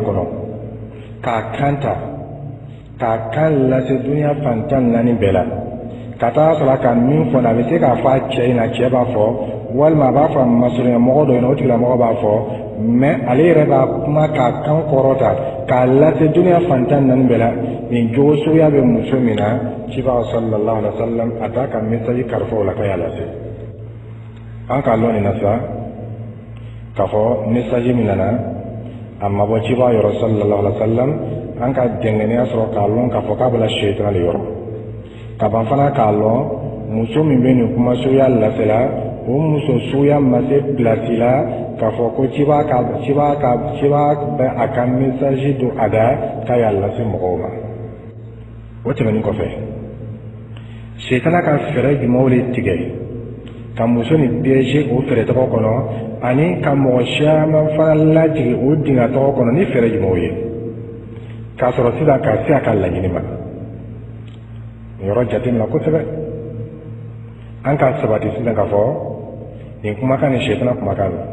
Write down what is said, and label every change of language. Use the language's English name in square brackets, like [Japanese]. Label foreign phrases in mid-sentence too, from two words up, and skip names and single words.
[Bambara] kɔnɔ k'a kan ta k'a kan lase duniya fantan naani bɛɛ la ka taa sɔrɔ a ka min fɔ a bɛ se k'a fɔ a cɛ in na cɛ b'a fɔ walima a b'a fɔ a masurunya mɔgɔ dɔ in na o tigilamɔgɔ b'a fɔ mɛ ale yɛrɛ b'a kuma k'a kan kɔrɔta k'a lase duniya fantan naani bɛɛ la nin jogo suguya bɛ muso min na cibaga [Arabic] صلى الله عليه وسلم [Bambara] a t'a ka message kalifa o la k'a y'a lase an k'a lɔn nin na sa k'a fɔ message min nana a ma bɔ cibaga yɔrɔ [Arabic] صلى الله عليه وسلم [Bambara] an ka dɛngɛniya sɔrɔ k'a lɔn k'a fɔ k'a bɛna shetana de yɔrɔ ka ban fana k'a lɔn muso min bɛ nin kuma suguya lasela o muso suguya ma se pilasi la k'a fɔ ko cibaga bɛ a ka message don a da k'a y'a lase mɔgɔw ma o tɛmɛnen kɔfɛ shetana ka fɛɛrɛ jumɛnw de tigɛ ka muso nin piéger o fɛɛrɛ tɔgɔ kɔnɔ ani ka mɔgɔ caman fana lajigin o dingɛ tɔgɔ kɔnɔ ni fɛɛrɛ jumɛnw ye k'a sɔrɔ sisan ka se a ka laɲini ma yɔrɔ jateminɛ kosɛbɛ an ka sabati sisan k'a fɔ nin kumakan ni shetana kumakan